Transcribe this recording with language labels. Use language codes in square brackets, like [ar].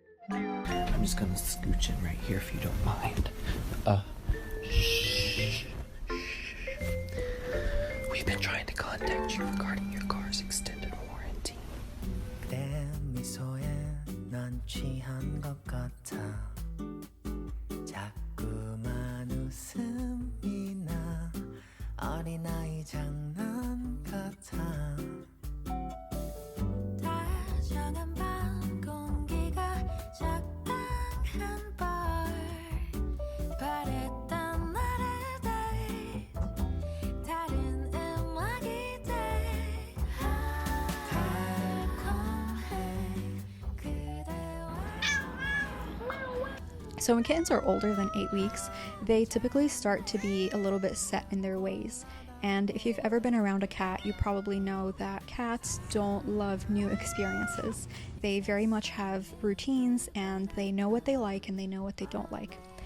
[en] I'm just gonna scooch in right here if you don't mind. Shh. We've been trying to contact you regarding your car's extended warranty. [ko] 내 미소에 난 취한 것 같아 자꾸만 웃음이 나 어린아이 장난 같아 다정한 밤 공기가 적당한 bar 바랬던 나를 date 다른 음악이 돼 달콤해 그대와 [en] So when kittens are older than 8 weeks, they typically start to be a little bit set in their ways. And if you've ever been around a cat, you probably know that cats don't love new experiences. They very much have routines and they know what they like and they know what they don't like.